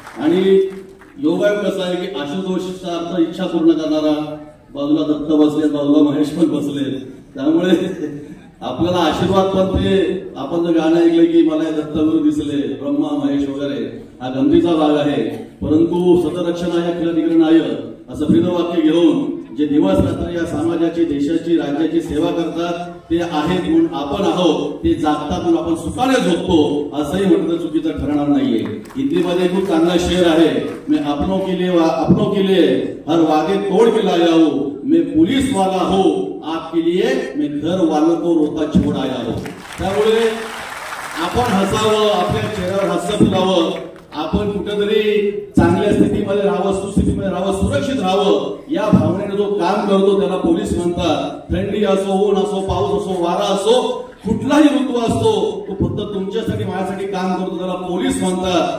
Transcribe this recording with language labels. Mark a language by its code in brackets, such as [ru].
[mr] आणि योगायोग कसा आहे की आशुतोषचा अर्थ इच्छा पूर्ण करणारा, बाजूला दत्त बसले, बाजूला महेश पण बसले, त्यामुळे आपल्याला आशीर्वाद पण ते आपण जर गाणं ऐकलं की मला दत्तगुरू दिसले, ब्रह्मा महेश वगैरे, हा गमतीचा भाग आहे. परंतु सतरक्षणाय अखिल निग्रहणाय असं ब्रीदवाक्य घेऊन जे दिवस रात्र या समाजाची, देशाची, राज्याची सेवा करतात ते आहेत म्हणून आपण आहोत, ते जागतात म्हणून आपण सुखाने झोपतो असंही म्हटलं चुकीचं ठरणार नाहीये. हिंदीमध्ये खूप चांगला शेर आहे, [hi] मैं अपनों के लिए हर वादे तोड़ के लाया हूं, मैं पुलिस वाला हो आपके लिए, मैं घर वालों को रोता छोड़ आया हूं. [mr] त्यामुळे आपण हसावं, आपल्या चेहऱ्यावर हास्य फुलावं, आपण कुठेतरी चांगल्या स्थितीमध्ये राहावं, सुस्थितीमध्ये राहावं, सुरक्षित राहावं या भावनेने जो काम करतो त्याला पोलीस म्हणतात. थंडी असो, ऊन असो, पाऊस असो, वारा असो, कुठलाही ऋतू असतो तो फक्त तुमच्यासाठी, माझ्यासाठी काम करतो त्याला पोलीस म्हणतात.